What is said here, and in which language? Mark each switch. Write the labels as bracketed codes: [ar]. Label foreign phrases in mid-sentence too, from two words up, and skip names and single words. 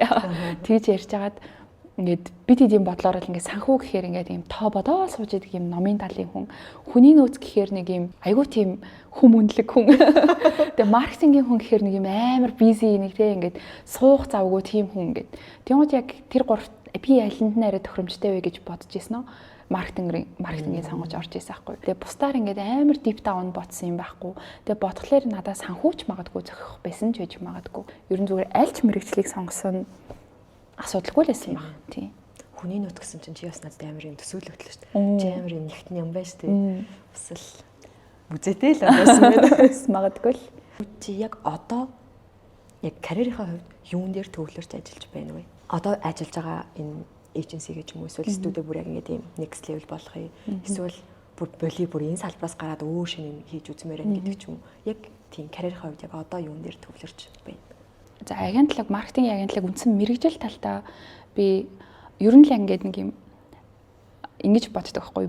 [mn] Тэгж ярьж хагаад ингээд бид ийм бодлоор л ингээд санхүү гэхээр ингээд ийм тоо бодоо сууж идэг ийм номын талын хүн, хүний нөөц гэхээр нэг ийм айгүй тийм хүмүүнлэг хүн. Тэгээ маркетингийн хүн гэхээр нэг ийм амар бизи нэг тийм ингээд суух завгүй тийм хүн ингээд. Тэгмээд яг тэр гуравт би алинд нэрэ тохиромжтой вэ гэж бодож ирсэн нь маркетингийн сонгож орж ирсэн байхгүй. Тэгээ бусдаар ингээд амар [en] deep down [mn] бодсон юм байхгүй. Тэгээ бодглохлоор надад санхүүч магадгүй зохих байсан ч гэж магадгүй. Ер нь зүгээр аль ч мэргэжлийг сонгосон асуудалгүй л байсан баг. Тийм. Хүний нөт гэсэн чинь чи бас надад амар юм төсөөлөгдлөө шүү дээ. Чи амар юм нэгтэн юм байна шүү дээ. Бас л үзээтэй л байсан байна. Магадгүй л. Чи яг одоо яг карьерийнхаа хувьд юун дээр төвлөрч ажиллаж байна вэ? Одоо ажиллаж байгаа энэ эйженси гэж юм уу эсвэл студид бүр яг ингэ тийм [en] next level [mn] болохыг эсвэл бүр энэ салбараас гараад өөр шинэ хийж үзмээр байна гэдэг ч юм уу. Яг тийм карьерийнхаа хувьд яг одоо юун дээр төвлөрч байна? За агентлаг, маркетингийн агентлаг үндсэн мэргэжил талтаа би ер нь л ингээд нэг юм ингэж боддог байхгүй.